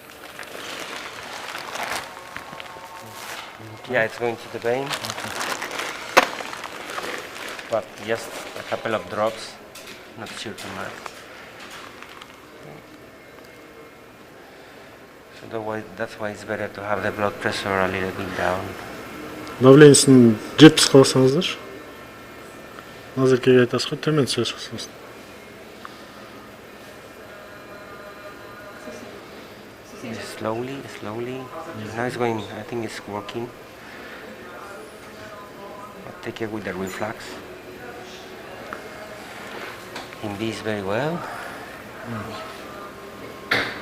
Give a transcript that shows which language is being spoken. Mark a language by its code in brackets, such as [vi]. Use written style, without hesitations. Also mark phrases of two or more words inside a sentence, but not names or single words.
[en] Yeah, it's going to the vein. But just a couple of drops, not sure too much. So that's why it's better to have the blood pressure a little bit down. [kk] Давлениесін 70 қылсаңыздаршы. Назеркеге айтасыз ғой, төмен түсіріп қылсаңыз. [en] Slowly. Now it's going, I think it's working. I'll take it with the reflux. In this very well.